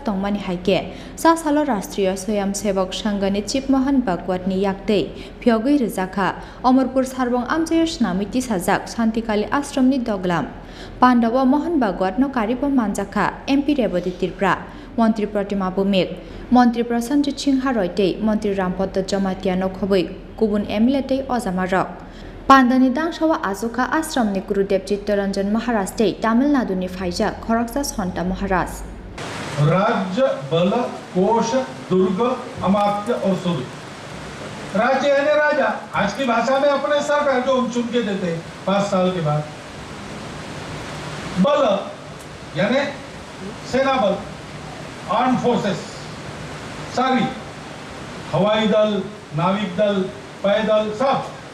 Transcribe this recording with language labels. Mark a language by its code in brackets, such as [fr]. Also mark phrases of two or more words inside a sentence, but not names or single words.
[trp] तंमानि हाइके चासालो राष्ट्रीय स्वयंसेवक संघनि चीफ मोहन भागवतनि याक्तै फियोगै रोजाखा अमरपुर सारबं आमचायो स्नामिति साजाक शान्तिकाली आश्रमनि डगलाम पान्डाव मोहन भागवतनो कारिबो मानजाखा एमपी रेबती तिरब्रा मंत्री प्रतिमा भौमिक मंत्री प्रसन्नजित सिंह रयते मंत्री रामपद जमातियानो खबै गुबुन एमएलए अजामारक पान्डानि दांसावा आजुका आश्रमनि गुरुदेव चित्तरंजन महाराज ते तमिलनाडुनि फाइजा खरकसा सन्ता महाराज [hi] राज्य बल कोश दुर्ग अमात्य और सुर राज्य यानी राजा आज की भाषा में अपने सरकार जो हम चुन के देते 5 साल के बाद बल यानी सेना बल [en] arm forces [hi] सारी हवाई दल नाविक दल पैदल सब